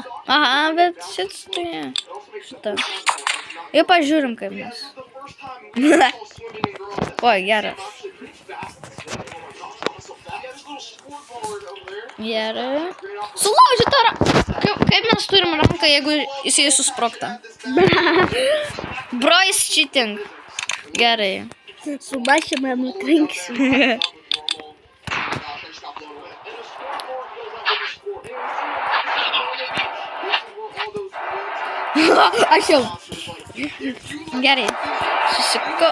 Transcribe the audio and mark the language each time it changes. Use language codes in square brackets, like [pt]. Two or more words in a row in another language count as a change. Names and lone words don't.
[lt] Aha, bet šitą. Ir pažiūrim, kaip mes. Oi, geras. Gerai. Sulaužyta ranka. Kaip mes turim ranką, jeigu jisai susprogta? [en] Bro is cheating. [lt] Gerai. Su mašina nutrinksiu. Aš jau. Gerai. Susikau.